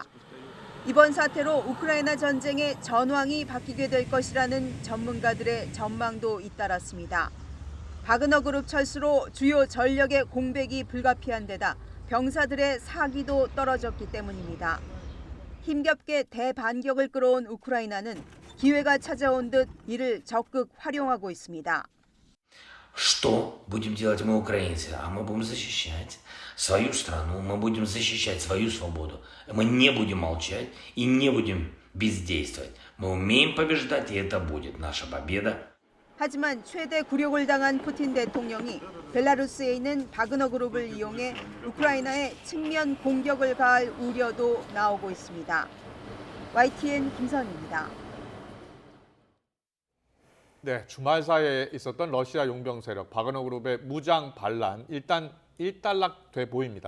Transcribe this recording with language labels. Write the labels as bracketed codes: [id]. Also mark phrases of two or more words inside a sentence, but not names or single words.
[ko] 이번 사태로 우크라이나 전쟁의 전황이 바뀌게 될 것이라는 전문가들의 전망도 잇따랐습니다. 바그너 그룹 철수로 주요 전력의 공백이 불가피한 데다 병사들의 사기도 떨어졌기 때문입니다. 힘겹게 대반격을 끌어온 우크라이나는 기회가 찾아온 듯 이를 적극 활용하고 있습니다. [ru] Что будем делать мы, украинцы? А мы будем защищать свою страну, мы будем защищать свою свободу. Мы не будем молчать и не будем бездействовать. Мы умеем побеждать, и это будет наша победа. [ko] 하지만 최대 굴욕을 당한 푸틴 대통령이 벨라루스에 있는 바그너 그룹을 이용해 우크라이나에 측면 공격을 가할 우려도 나오고 있습니다. YTN 김선입니다. 네, 주말 사이에 있었던 러시아 용병 세력 바그너 그룹의 무장 반란 일단 일단락돼 보입니다.